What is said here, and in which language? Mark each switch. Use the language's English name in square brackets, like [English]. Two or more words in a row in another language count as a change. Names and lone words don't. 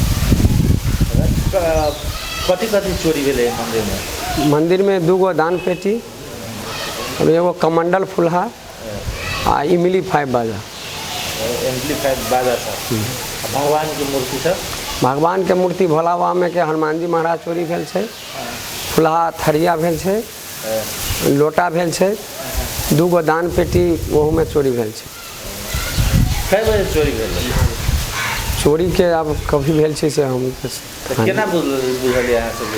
[Maithili] कति कति चोरी भेलै मन्दिरमा? मंदिर में 2 गो दान पेटी और एगो कमंडल फुलहा आ इमली 5 बाजा। एम्पलीफाइड बाजा सब। भगवान की मूर्ति सब? भगवान के मूर्ति भोला बाबा में के हनुमान जी महाराज चोरी भेल छै, फुलहा थरिया भेल छै, लोटा भेल छै, 2 गो दान पेटी वहू में चोरी भेल छै। कई बजे चोरी भेलै? चोरी के अब कभी भेल छै से हम केना बुझलियै अहाँ सब?